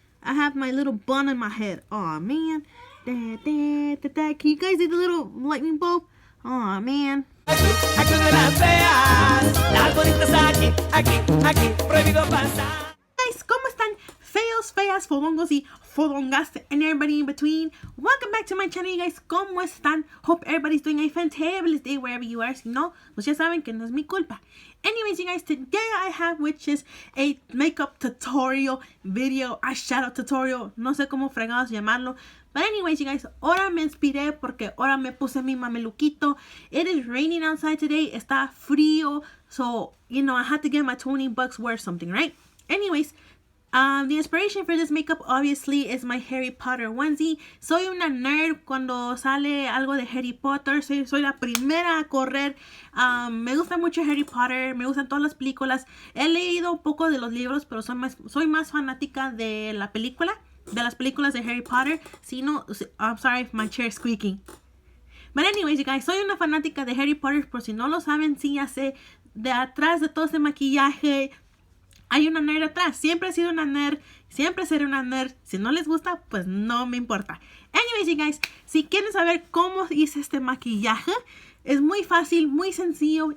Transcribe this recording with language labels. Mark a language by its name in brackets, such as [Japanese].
[English] I have my little bun in my head. Oh man. Da da da da. Can you guys see the little lightning bulb? Oh man. [Spanish] Aquí de las feas, las bonitas aquí, prohibido pasar. Guys, ¿cómo están? Feos, feas, fodongos y fodongas, [English] and everybody in between. Welcome back to my channel, you guys. [Spanish] ¿Cómo están? [English] Hope everybody's doing a fantabulous day wherever you are. [Spanish] Si no, pues ya saben que no es mi culpa. [English] Anyways, you guys, today I have, which is a makeup tutorial video, eyeshadow tutorial, [Spanish] no sé cómo fregados llamarlo. [English] But anyways, you guys, [Spanish] ahora me inspiré porque ahora me puse mi mameluquito. [English] It is raining outside today. [Spanish] Está frío. [English] So, you know, I had to get my $20 worth something, right? Anyways, the inspiration for this makeup obviously is my Harry Potter onesie. [Spanish] Soy una nerd cuando sale algo de Harry Potter. Soy la primera a correr. Me gusta mucho Harry Potter. Me gustan todas las películas. He leído un poco de los libros, pero soy más fanática de la película. De las películas de Harry Potter. Si no, [English] I'm sorry, my chair is squeaking. But anyways, you guys, [Spanish] soy una fanática de Harry Potter. Por si no lo saben, sí, ya sé. De atrás de todo ese maquillaje hay una nerd atrás. Siempre he sido una nerd. Siempre seré una nerd. Si no les gusta, pues no me importa. [English] Anyways, you guys, [Spanish] si quieren saber cómo hice este maquillaje, es muy fácil, muy sencillo.